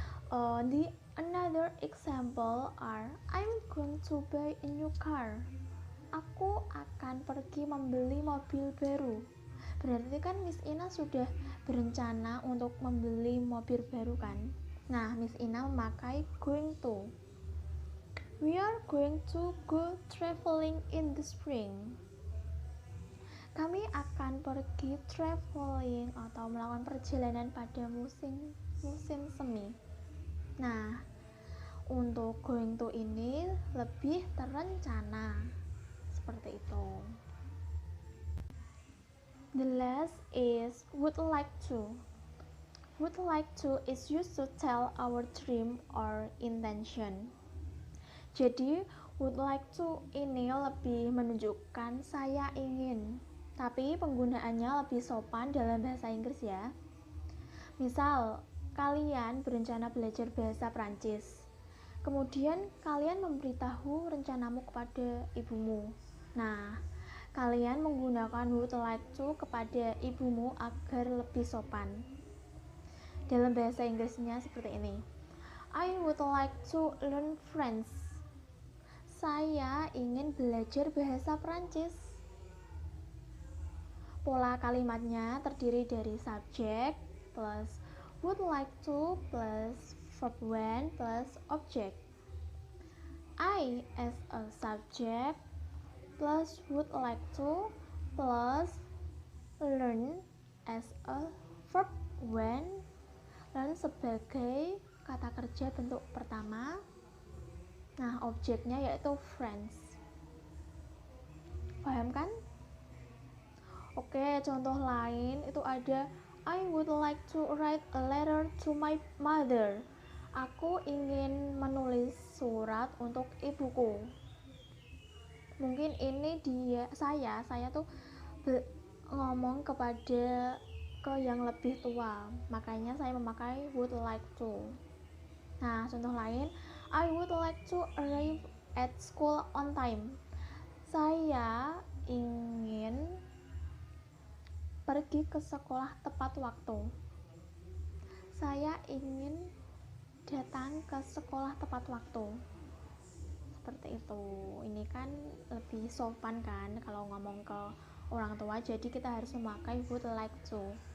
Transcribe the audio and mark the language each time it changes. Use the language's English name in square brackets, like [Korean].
[English] The another example are I'm going to buy a new car. [Indonesian] Aku akan pergi membeli mobil baru. Berarti kan Miss Ina sudah berencana untuk membeli mobil baru kan? Nah, Miss Ina memakai going to. [English] We are going to go traveling in the spring. [Indonesian] Kami akan pergi traveling atau melakukan perjalanan pada musim semi. Nah, untuk going to ini lebih terencana, seperti itu. [English] The last is would like to. Would like to is used to tell our dream or intention. [Indonesian] Jadi would like to ini lebih menunjukkan saya ingin, tapi penggunaannya lebih sopan dalam bahasa Inggris ya. Misal kalian berencana belajar bahasa Prancis, kemudian kalian memberitahu rencanamu kepada ibumu. Nah, kalian menggunakan would like to kepada ibumu agar lebih sopan. Dalam bahasa Inggrisnya seperti ini. [English] I would like to learn French. [Indonesian] Saya ingin belajar bahasa Prancis. Pola kalimatnya terdiri dari [English] subject plus would like to plus verb when plus object. I as a subject plus would like to plus learn as a verb [Indonesian] when, lalu sebagai kata kerja bentuk pertama. Nah, objeknya yaitu friends. Paham kan? Oke, contoh lain itu ada [English] I would like to write a letter to my mother. [Indonesian] Aku ingin menulis surat untuk ibuku. Mungkin ini saya tuh ngomong kepada ke yang lebih tua, makanya saya memakai would like to. Nah, contoh lain, [English] I would like to arrive at school on time. [Indonesian] Saya ingin pergi ke sekolah tepat waktu. Saya ingin datang ke sekolah tepat waktu. Seperti itu. Ini kan lebih sopan kan kalau ngomong ke orang tua, jadi kita harus memakai would like to.